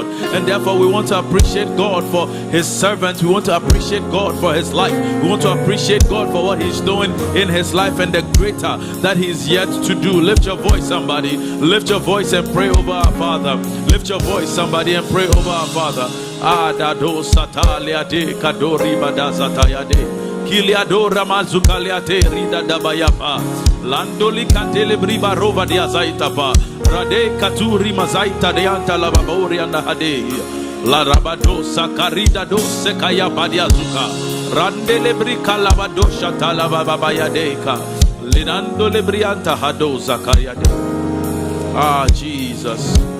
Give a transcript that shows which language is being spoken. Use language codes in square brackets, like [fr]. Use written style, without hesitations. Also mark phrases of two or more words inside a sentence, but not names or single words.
[en] And therefore we want to appreciate God for his servants. We want to appreciate God for his life. We want to appreciate God for what he's doing in his life and the greater that he's yet to do. Lift your voice, somebody. Lift your voice and pray over our Father. Lift your voice, somebody, and pray over our Father. Adado satalia de kadori badazataya de. Kiliadora mazukaliate rida dabayapa landoli kantele briba rova dia zaitapa rade katuri mazaita de anta lababori anda hade la rabado sakarida do sekaya badia zuka randele brika labado shatala babaya deka linando lebrianta hado zakaya de. Jesus.